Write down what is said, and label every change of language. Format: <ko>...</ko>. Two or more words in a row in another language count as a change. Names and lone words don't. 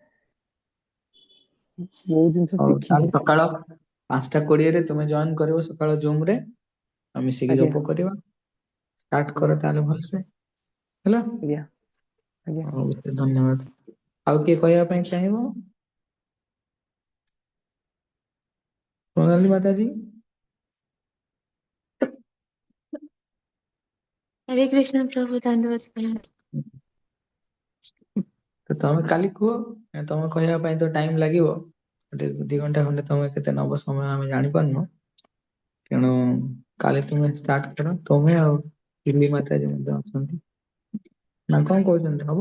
<or>ବହୁତ ଜିନିଷ ହଉ ଶିଖିଛି। ତାହେଲେ ସକାଳ 5:20 ତୁମେ ଜଏନ କରିବ ସକାଳ ଜୁମ ରେ ଆଉ ମିଶିକି ଆଜ୍ଞା ଜପ କରିବା। ଷ୍ଟାର୍ଟ ଆଜ୍ଞା କର ତାହେଲେ ଭଲସେ ହେଲା। ଆଜ୍ଞା ଆଜ୍ଞା। ହଉ ଧନ୍ୟବାଦ। ଆଉ କିଏ କହିବା ପାଇଁ ଚାହିଁବ?</or> <hi>सोनाली माता जी। हरे कृष्ण प्रभु धन्यवाद प्रणाम।</hi> <or>ତ ତମେ କାଲି କୁହ ତମେ କହିବା ପାଇଁ ତ ଟାଇମ ଲାଗିବ 2 ଘଣ୍ଟା ଖଣ୍ଡେ ତମେ କେତେ ନବ ସମୟ ଆମେ ଜାଣିପାରୁନୁ। ତେଣୁ କାଲି ତୁମେ ଷ୍ଟାର୍ଟ କର ତମେ ଆଉ ଚିଲି ମାତା जी ମଧ୍ୟ ଅଛନ୍ତି ନା କଣ କହୁଛନ୍ତି ହବ?</or>